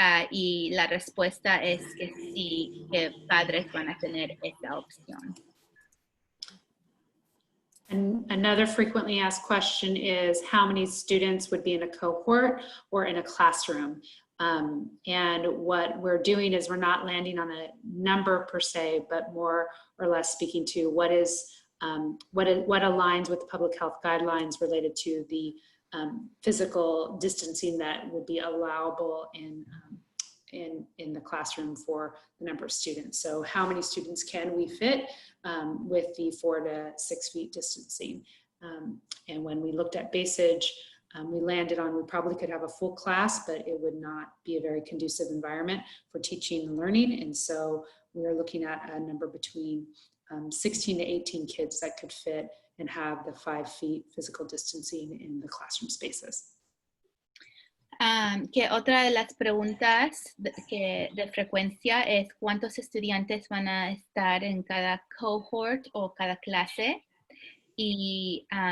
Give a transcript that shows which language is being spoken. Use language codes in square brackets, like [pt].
[es] Y la respuesta es que sí, que padres van a tener esa opción. [en] And another frequently asked question is how many students would be in a cohort or in a classroom? And what we're doing is we're not landing on a number per se, but more or less speaking to what aligns with public health guidelines related to the physical distancing that would be allowable in the classroom for the number of students. So how many students can we fit with the 4 to 6 feet distancing? And when we looked at BASIG, we landed on we probably could have a full class, but it would not be a very conducive environment for teaching and learning. And so we are looking at a number between 16 to 18 kids that could fit and have the 5 feet physical distancing in the classroom spaces. [es] Que otra de las preguntas de frecuencia es cuántos estudiantes van a estar en cada cohort o cada clase, y